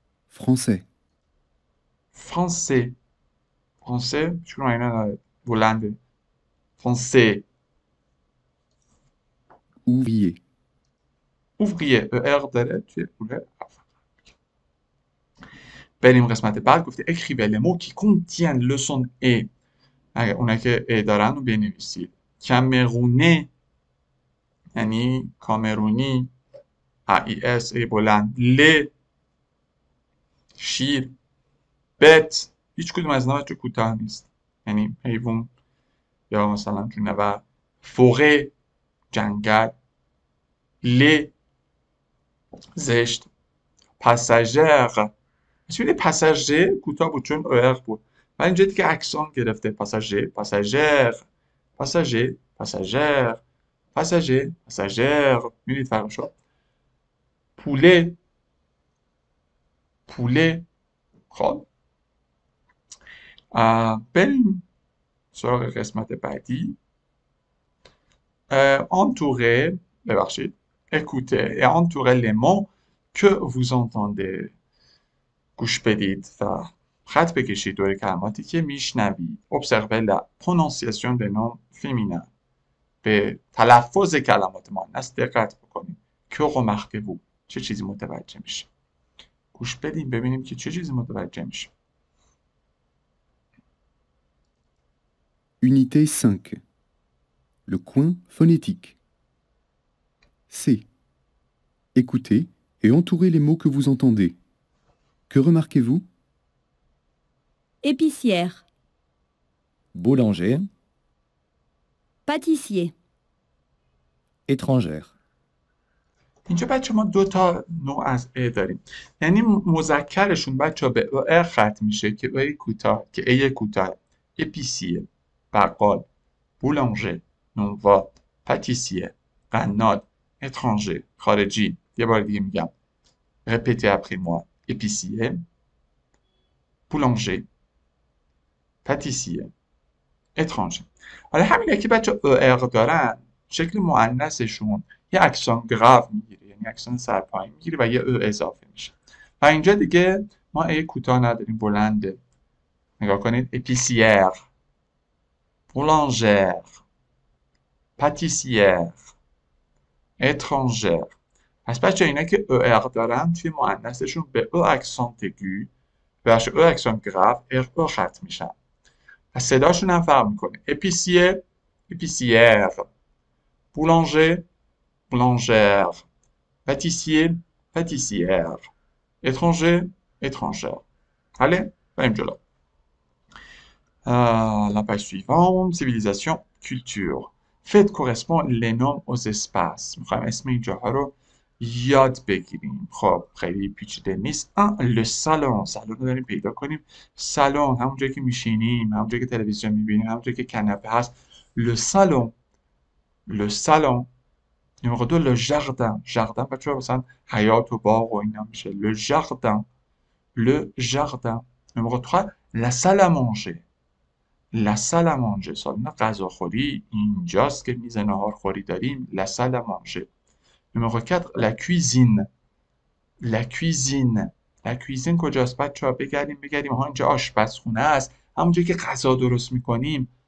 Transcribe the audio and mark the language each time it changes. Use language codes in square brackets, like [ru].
[fr] français, [fa] فرانسه فرانسه چون اینا بلنده فرانسه. [fr] ouvrier, [fa] ouvrier ار داره توی اوله. بریم قسمت بعد. گفته [fr] écrivez les mots qui contiennent le son e. [fa] اگر اونایی که ای دارن رو بنویسید. کامرونه یعنی کامرونی، ای اس ای بلند، ل شیر، بت هیچ کدوم از اینا بچه کوتاه نیست یعنی حیوان یا مثلا جونور. فوقه جنگل، ل زشت، پاساژر چون پاساژر کوتاه بود چون ار بود، ولی اینجا دیگه اکسان گرفته. پاساژر پاساژر پاساژر پاساژر پاساژر پاساژر. می‌بینید فرقشو. پوله پوله. خب بریم سراغ قسمت بعدی. [fr] entourer [fa] ببخشید [fr] écoutez et entourer les mots que vous entendez. [fa] گوش بدید و خط بکشید دور کلماتی که میشنوید. [fr] observez la prononciation des noms féminins. [fa] به تلفظ کلمات مؤنث دقت بکنید. [fr] que remarquez-vous [fa] چه چیزی متوجه میشه. گوش بدیم ببینیم که چه چیزی متوجه میشه. [fr] unité 5, le coin phonétique. C. Écoutez et entourez les mots que vous entendez. Que remarquez-vous? Épicière, Boulanger, pâtissier, étrangère. [fa] اینجا بچه ما دو تا نوع از ا داریم، یعنی مذکرشون بچه به ا ختم میشه که ای کوتاه که ای کوتاه. اپیسیه بقال، بولانژه نونواد، پاتیسیه قناد، اترانژه خارجی. یه بار دیگه میگم. [fr] رپیتez après moi. épicier, boulanger, pâtissier, étranger. [fa] حالا همین که بچه ار دارن شکل مؤنثشون یه اکسان گراو میگیره، یعنی اکسان سرپایین میگیره و یه اضافه میشه. و اینجا دیگه ما ای کوتاه نداریم، بلنده. نگاه کنید. اپیسیر، بولانژر، پاتیسیر، اترانژر. پس بچه اینا که ار دارن توی مؤنثشون به او اکسان تگو بخش او اکسان گراو ار او ختم میشن. پس صداشون هم فرق میکنه. اپیسیه اپیسیر، بولانژر بولانژر، پاتیسیه پاتیسیر، اترانژر اترانژر. حاله بریم جلو. [fr] La page suivante, civilisation, culture. Faites correspondre les noms aux espaces. [fa] میخوایم اسم این جاها رو یاد بگیریم. خب خیلی پیچیده نیست. [fr] le salon. [fa] سالن رو داریم پیدا کنیم. سالن همون جایی که میشینیم، همون جایی که تلویزیون میبینیم، همون جایی که کناپه هست. [fr] le salon. le salon. numéro 2 le jardin. [fa] jardin بچه‌ها مثلا حیاط و باغ و اینا میشه. [fr] le jardin. le jardin. numéro 3 la salle à manger. la salle à manger. [fa] سالن غذاخوری اینجاست که میز ناهارخوری داریم. [fr] la salle à manger. numéro 4 la cuisine. la cuisine. la cuisine [fa] کجاست بچه‌ها؟ بگردیم ها اینجا آشپزخونه است، همونجایی که غذا درست میکنیم.